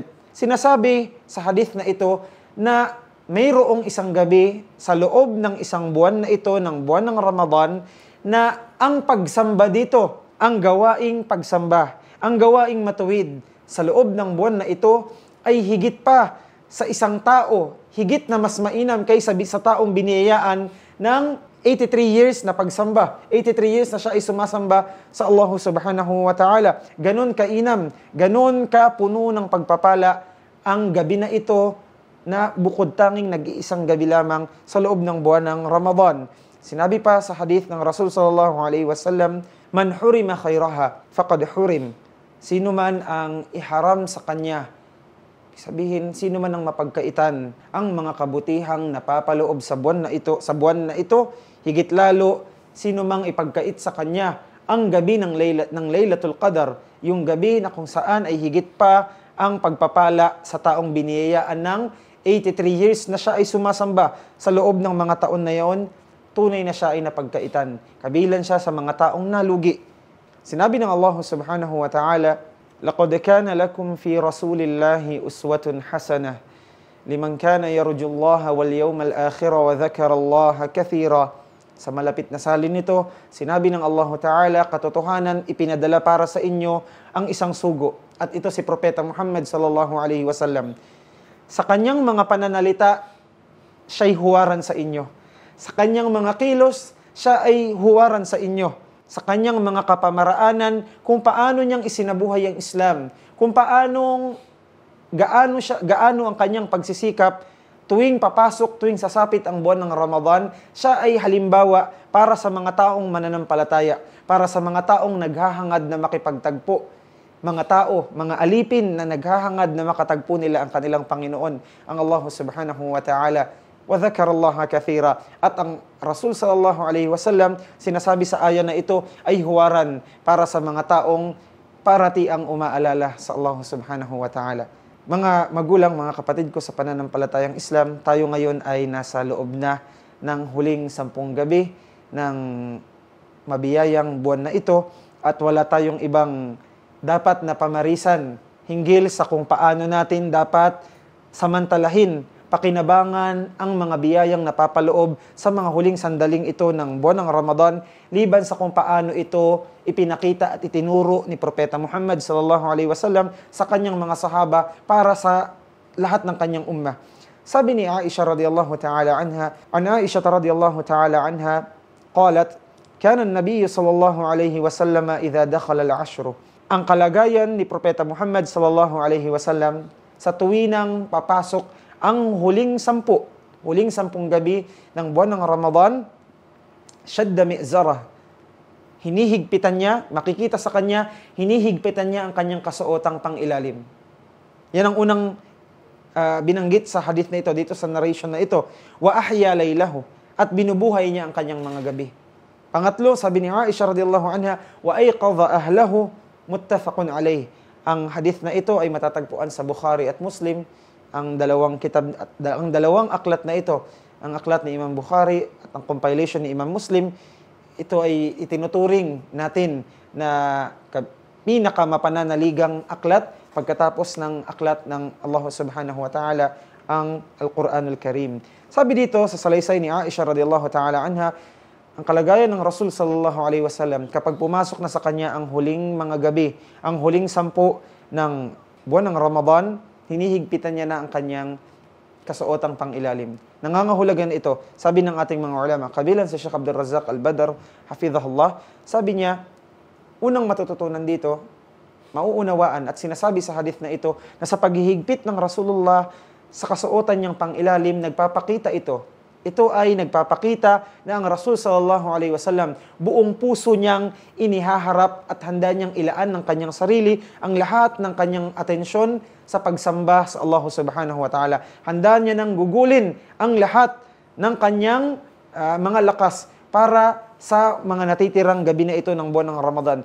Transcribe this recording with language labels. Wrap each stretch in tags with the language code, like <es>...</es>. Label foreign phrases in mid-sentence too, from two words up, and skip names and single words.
<tl>Sinasabi sa hadith na ito na mayroong isang gabi sa loob ng 1 buwan na ito, ng buwan ng Ramadan, na ang pagsamba dito, ang gawaing pagsamba, ang gawaing matuwid sa loob ng buwan na ito ay higit pa sa isang tao, higit na mas mainam kaysa sa taong biniyayaan ng 83 years na pagsamba. 83 years na siya ay sumasamba sa Allah</tl> <ar>سبحانه وتعالى.</ar> <tl>Ganon kainam, ganon ka puno ng pagpapala ang gabi na ito na bukod tanging nag-iisang gabi lamang sa loob ng buwan ng Ramadan. Sinabi pa sa hadith ng Rasul</tl> <ar>صلى الله عليه وسلم, "من حرم خيرها فقد حرم."</ar> <tl>Sino man ang iharam sa kanya, sabihin, sino man ang mapagkaitan ang mga kabutihang napapaloob sa buwan na ito, higit lalo sino mang ipagkait sa kanya ang gabi ng Laylatul Qadar, yung gabi na kung saan ay higit pa ang pagpapala sa taong biniyayaan ng 83 years na siya ay sumasamba sa loob ng mga taon na yon, tunay na siya ay napagkaitan. Kabilan siya sa mga taong nalugi. Sinabi ng</tl> <ar>الله سبحانه وتعالى لقد كان لكم في رسول الله أسوة حسنة لمن كان يرجو الله واليوم الآخر وذكر الله كثيرا."</ar> <tl>Sa malapit na salin nito, sinabi ng Allah Ta'ala, katotohanan, ipinadala para sa inyo ang isang sugo. At ito si Propeta Muhammad</tl> <ar>صلى الله عليه وسلم.</ar> <tl>Sa kanyang mga pananalita, siya'y huwaran sa inyo. Sa kanyang mga kilos, siya ay huwaran sa inyo. Sa kanyang mga kapamaraanan, kung paano niyang isinabuhay ang Islam, kung gaano ang kanyang pagsisikap, tuwing sasapit ang buwan ng Ramadan, siya ay halimbawa para sa mga taong mananampalataya, para sa mga taong naghahangad na makipagtagpo, mga tao, mga alipin na naghahangad na makatagpo nila ang kanilang Panginoon, ang Allah</tl> <ar>سبحانه وتعالى. وذكر الله كثيرا.</ar> <tl>At ang Rasul</tl> <ar>صلى الله عليه وسلم,</ar> <tl>sinasabi sa aya na ito ay huwaran para sa mga taong parati ang umaalala sa Allah</tl> <ar>سبحانه وتعالى.</ar> <tl>Mga magulang, mga kapatid ko sa pananampalatayang Islam, tayo ngayon ay nasa loob na ng huling 10 gabi ng mabiyayang buwan na ito at wala tayong ibang dapat na pamarisan hinggil sa kung paano natin dapat samantalahin, pakinabangan ang mga biyayang napapaloob sa mga huling sandaling ito ng buwan ng Ramadan, liban sa kung paano ito ipinakita at itinuro ni Propeta Muhammad</tl> <ar>صلى الله عليه وسلم</ar> <tl>sa kanyang mga sahaba para sa lahat ng kanyang ummah. Sabi ni</tl> <ar>عائشة رضي الله تعالى عنها عائشة رضي الله تعالى عنها قالت كان النبي صلى الله عليه وسلم إذا دخل العشر."</ar> <tl>Ang kalagayan ni Propeta Muhammad</tl> <ar>صلى الله عليه وسلم</ar> <tl>sa tuwinang papasok ang huling 10 gabi ng buwan ng Ramadan,</tl> <ar>شد مئزره.</ar> <tl>Hinihigpitan niya, makikita sa kanya, hinihigpitan niya ang kanyang kasuotang pangilalim. Yan ang unang binanggit sa hadith na ito, dito sa narration na ito.</tl> <ar>وأحيا ليله.</ar> <tl>At binubuhay niya ang kanyang mga gabi. Pangatlo, sabi ni</tl> <ar>عائشة رضي الله عنها وأيقظ أهله متفق عليه.</ar> <tl>Ang hadith na ito ay matatagpuan sa Bukhari at Muslim. Ang dalawang aklat na ito, ang aklat ni Imam Bukhari at ang compilation ni Imam Muslim, ito ay itinuturing natin na pinakamapananaligang aklat pagkatapos ng aklat ng Allah</tl> <ar>سبحانه وتعالى,</ar> <tl>ang Al-Quranul Karim. Sabi dito sa salaysay ni Aisha</tl> <ar>رضي الله تعالى عنها,</ar> <tl>ang kalagayan ng Rasul</tl> <ar>صلى الله عليه وسلم</ar> <tl>kapag pumasok na sa kanya ang huling mga gabi, ang huling 10 ng buwan ng Ramadan, hinihigpitan niya na ang kanyang kasuotang pangilalim. Nangangahulugan ito, sabi ng ating mga ulama, kabilang si Sheikh Abdul Razak Al-Badr, hafizahullah, sabi niya, unang matututunan dito, mauunawaan at sinasabi sa hadith na ito, na sa paghihigpit ng Rasulullah sa kasuotan niyang pangilalim, nagpapakita ito. Ito ay nagpapakita na ang Rasul</tl> <ar>صلى الله عليه وسلم</ar> <tl>buong puso niyang inihaharap at handa niyang ilaan ng kanyang sarili ang lahat ng kanyang atensyon sa pagsamba sa Allah</tl> <ar>سبحانه وتعالى.</ar> <tl>Handa niya nang gugulin ang lahat ng kanyang mga lakas para sa mga natitirang gabi na ito ng buwan ng Ramadan.</tl>